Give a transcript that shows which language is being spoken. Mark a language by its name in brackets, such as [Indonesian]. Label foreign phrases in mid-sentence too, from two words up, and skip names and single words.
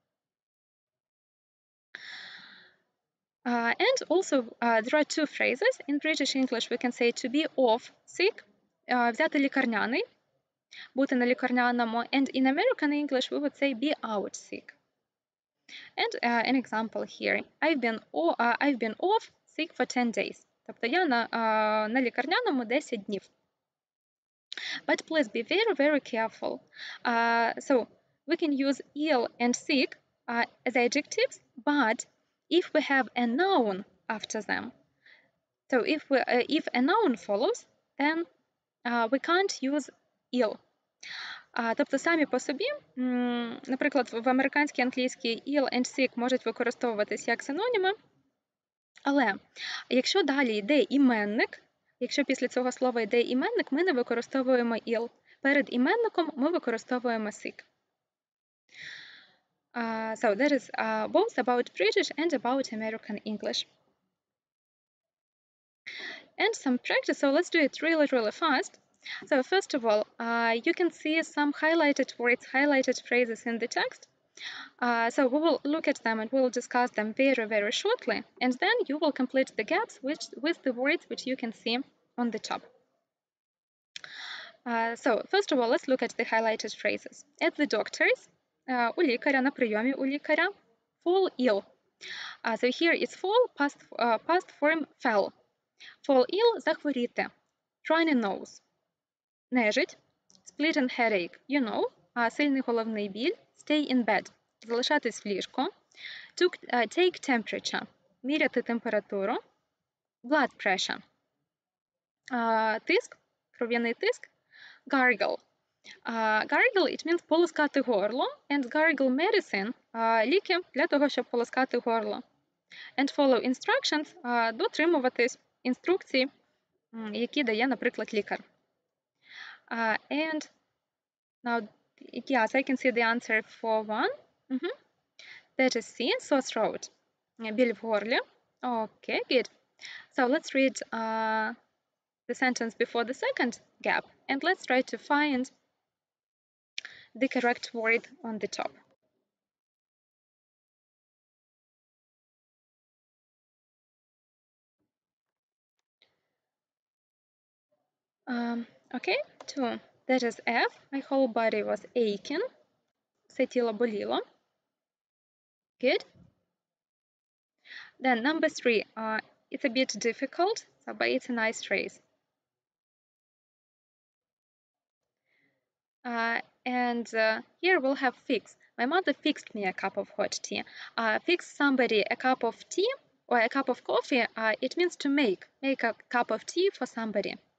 [English] And also, there are two phrases. In British English, we can say to be off sick, [Ukrainian] взяти лікарняний, бути на лікарняному. [English] And in American English, we would say be out sick. And an example here. I've been off sick for 10 days. [Ukrainian] Тобто я на лікарняному 10 днів. [English] But please be very, very careful. So we can use ill and sick as adjectives, but if we have a noun after them, so if a noun follows, then we can't use ill. [Ukrainian] Тобто самі по собі, наприклад, в американській англійській [English] ill and sick [Ukrainian] можуть використовуватись як синоніми, але якщо далі йде іменник, якщо після цього слова йде іменник, ми не використовуємо ill. Перед іменником ми використовуємо sick. [English] So that is both about British and about American English. And some practice, so let's do it really, really fast. So first of all, you can see some highlighted words, highlighted phrases in the text. So we will look at them and we'll discuss them very, very shortly. And then you will complete the gaps with the words which you can see on the top. So first of all, let's look at the highlighted phrases. At the doctor's, [Ukrainian] у лікаря, на прийомі у лікаря, [English] fall ill. So here is fall, past form fell. Fall ill – захворіти. Runny nose. Нежить. Splitting headache. You know. [Ukrainian] Сильний головний біль. [English] Stay in bed. [Ukrainian] Залишатись в ліжку. [English] Take temperature. [Ukrainian] Міряти температуру. [English] Blood pressure. [Ukrainian] Тиск. Кров'яний тиск. [English] Gargle. Gargle, it means [Ukrainian] полоскати горло. [English] And gargle medicine – [Ukrainian] ліки для того, щоб полоскати горло. [English] And follow instructions – [Ukrainian] дотримуватись інструкцій, які дає, наприклад, лікар. [English] And now, yes, I can see the answer for one. That is C, sore throat. [Ukrainian] Біль в горлі. [English] Okay, good. So let's read the sentence before the second gap. And let's try to find the correct word on the top. Okay, 2. That is F. My whole body was aching. [Ukrainian] Все тіло боліло. [English] Good. Then number 3. It's a bit difficult, but it's a nice phrase. And here we'll have fix. My mother fixed me a cup of hot tea. Fix somebody a cup of tea or a cup of coffee, it means to make a cup of tea for somebody.